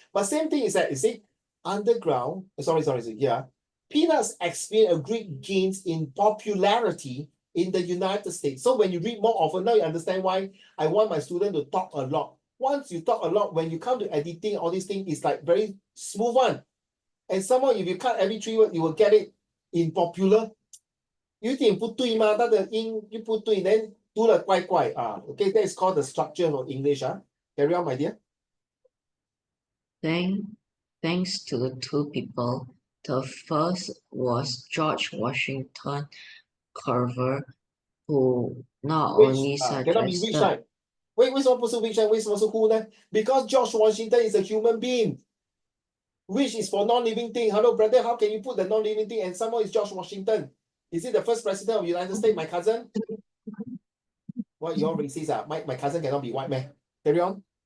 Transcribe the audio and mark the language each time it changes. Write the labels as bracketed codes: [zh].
[en] But same thing is that you see underground. Sorry. Yeah, peanuts experience a great gains in popularity in the United States. So when you read more often, now you understand why I want my student to talk a lot. Once you talk a lot, when you come to editing, all these things is like very smooth one. And somehow if you cut every 3 words, you will get it in popular. [zh] 有点不对吗？它的音又不对 [en] then [zh] 读了怪怪啊。 [en] Okay, that is called the structure of English. Carry on, my dear. Thanks to 2 people. The first was George Washington Carver, who not only cannot be which suggested side. [zh] 为什么不是 [en] which side？ [zh] 为什么是 [en] who [zh] 呢？ [en] Because George Washington is a human being. Which is for non-living thing. Hello, brother. How can you put the non-living thing and someone is George Washington? Is he the first president of the United States? My cousin? What, you're racist? My cousin cannot be white man. Carry on.